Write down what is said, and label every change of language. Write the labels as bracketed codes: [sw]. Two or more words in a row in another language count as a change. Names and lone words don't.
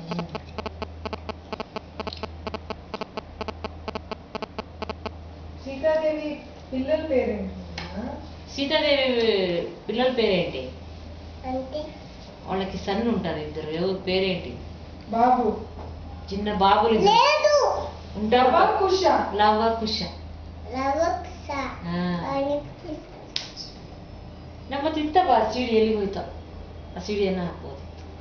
[te] సీతాదేవి పిల్లల పేరేంటి? సీతాదేవి పిల్లల పేరేంటి? అంటే వాళ్ళకి సన్ ఉంటారు ఇద్దరు. ఎవరు పేరేంటి? బాబు. చిన్న బాబులు లేదు [kn] ಲವ ಕುಶ ಲವ ಕುಶ ಲವಕ್ಸ ಹಾ ಅವನಿಗೆ ನಮ್ಮ ತಿಂತ ಬಾ ಸಿಡಿ ಎಲ್ಲಿ ಹೋಯ್ತು ಆ ಸಿಡಿಯನ್ನು ಹಾಕ್ಬೋದು